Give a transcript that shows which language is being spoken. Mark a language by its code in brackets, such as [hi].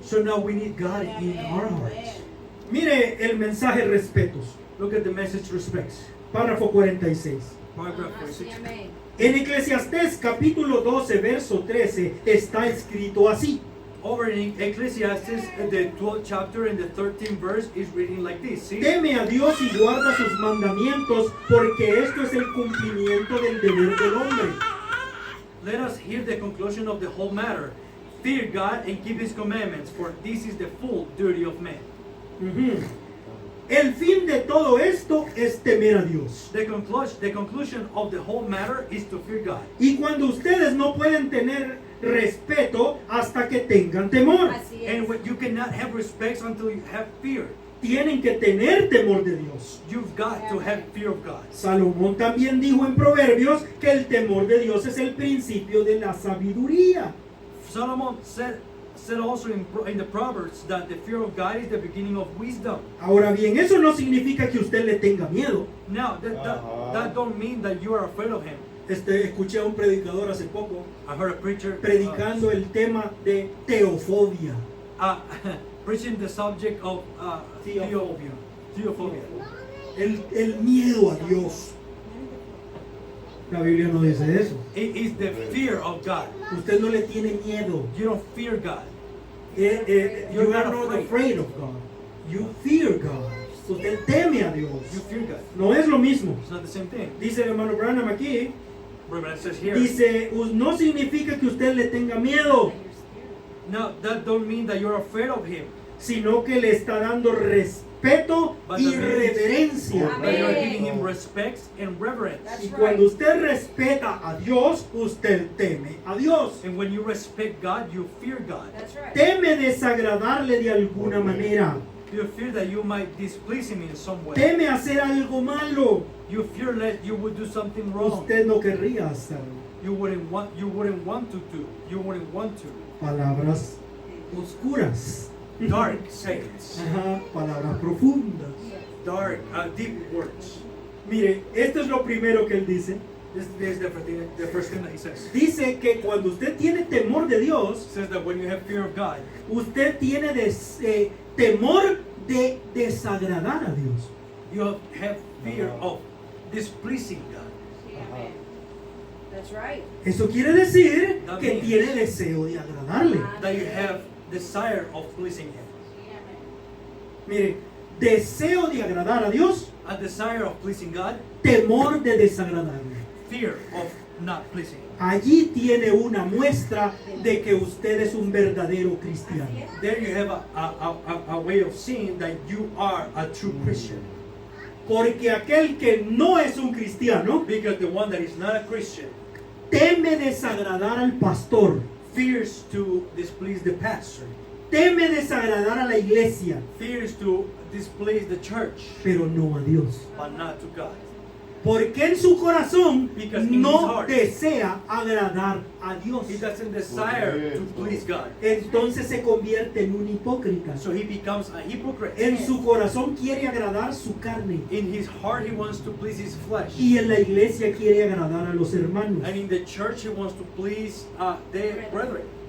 [en] So now we need God in our hearts. [es] Mire el mensaje respetos, [en] Look at the message respects. [es] párrafo 46. [en] Paragraph [es] Ah, sí, [en] 46. [es] amén. En Eclesiastés capítulo 12 verso 13 está escrito así: [en] Over in Ecclesiastes, the 12th chapter and the 13th verse is reading like this. See? [es] teme a Dios y guarda sus mandamientos, porque esto es el cumplimiento del deber del hombre. [en] Let us hear the conclusion of the whole matter. Fear God and keep his commandments, for this is the full duty of man. Ujú. [es] El fin de todo esto es temer a Dios. [en] The conclusion of the whole matter is to fear God. [es] Y cuando ustedes no pueden tener respeto hasta que tengan temor, Así es. [en] And when you cannot have respect until you have fear. [es] tienen que tener temor de Dios. [en] You've got to have fear of God. [es] Salomón también dijo en Proverbios que el temor de Dios es el principio de la sabiduría. [en] Solomon said also in the Proverbs that the fear of God is the beginning of wisdom. [es] Ahora bien, eso no significa que usted le tenga miedo. [en] Now, that don't mean that you are afraid of him. [es] Escuché a un predicador hace poco [en] I heard a preacher [es] predicando el tema de teofobia. [en] preaching the subject of Theophobia. theophobia. [es] El miedo a Dios. La Biblia no dice eso. [en] It is the fear of God. [es] Usted no le tiene miedo. [en] You don't fear God. You are not afraid of God. You fear God. [es] Usted teme a Dios. [en] You fear God. [es] No es lo mismo. [en] It's not the same thing. [es] Dice el hermano Branham aquí. [en] Remember, it says here. [es] Dice, no significa que usted le tenga miedo, [en] No, that don't mean that you're afraid of Him. [es] sino que le está dando respeto [en] But [es] y [en] that means- [es] reverencia. [en] That you're [es] Amén. [en] giving Him respect and reverence. That's [es] Y [en] right. [es] cuando usted respeta a Dios, usted teme a Dios. [en] And when you respect God, you fear God. That's right. [es] Teme desagradarle de alguna manera. [en] You fear that you might displease Him in some way. [es] Teme hacer algo malo. [en] You fear that you would do something wrong. [es] Usted no querría hacerlo. [en] You wouldn't want to do. You wouldn't want to. [es] Palabras oscuras. [en] Dark sayings. [es] Ajá, palabras profundas. [en] Dark, deep words. [es] Mire, esto es lo primero que él dice. [en] This is the first thing that He says. [es] Dice que cuando usted tiene temor de Dios, [en] It says that when you have fear of God, [es] usted tiene temor de desagradar a Dios. [en] you have fear of displeasing God. Amen. That's right. [es] Eso quiere decir [en] That [es] que [en] means- [es] tiene deseo de agradarle. [en] That you have desire of pleasing Him. [es] Mire, deseo de agradar a Dios, [en] A desire of pleasing God, [es] temor de desagradarle. [en] fear of not pleasing Him. [es] Allí tiene una muestra de que usted es un verdadero cristiano. [en] There you have a way of seeing that you are a true Christian. [es] Porque aquel que no es un cristiano [en] Because the one that is not a Christian [es] teme desagradar al pastor, [en] fears to displease the pastor, [es] teme desagradar a la iglesia, [en] fears to displease the church, [es] pero no a Dios. [en] but not to God. [es] Porque en su corazón [en] Because in his [es] no [en] heart, [es] desea agradar a Dios. [en] He doesn't desire to please God. [es] Entonces se convierte en un hipócrita. [en] So he becomes a hypocrite. [es] En su corazón quiere agradar su carne. [en] In his heart he wants to please his flesh. [es] Y en la iglesia quiere agradar a los hermanos. [en] And in the church he wants to please the brethren.